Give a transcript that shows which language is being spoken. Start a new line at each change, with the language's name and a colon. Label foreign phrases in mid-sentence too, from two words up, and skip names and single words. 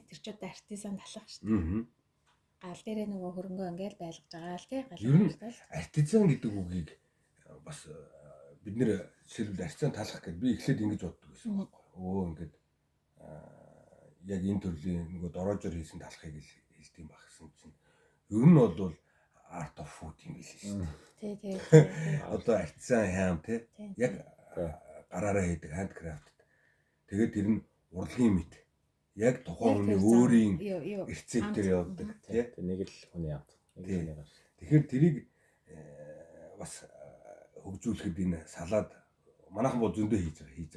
Mongolian: Тэр ч удаа артизан талах шүү дээ. Гал дээрээ нөгөө хөрөнгөө ингээл байлгаж байгаа л тий. Артизан гэдэг үгийг бас бид нэр жишээлбэл артизан талах гэдээ би эхлээд ингэж боддог байсан байхгүй. Ингээд яг энэ төрлийн нөгөө дороожор хийсэн талахыг хэлдэг юм багсан чинь ер нь бол
English: art of food
Mongolian: юм биш шүү дээ. Тий. Одоо артизан хаам тий. Яг гараараа хийдэг handcraft. Тэгээд тэр нь урлагийн мэт. Яг тухайн хүний өөрийн рецептээр явуулдаг тий. Нэг л хүний амт. Тэгэхээр тэрийг бас хөгжүүлэхэд энэ салаад манайхан бол зөндөө хийж байгаа.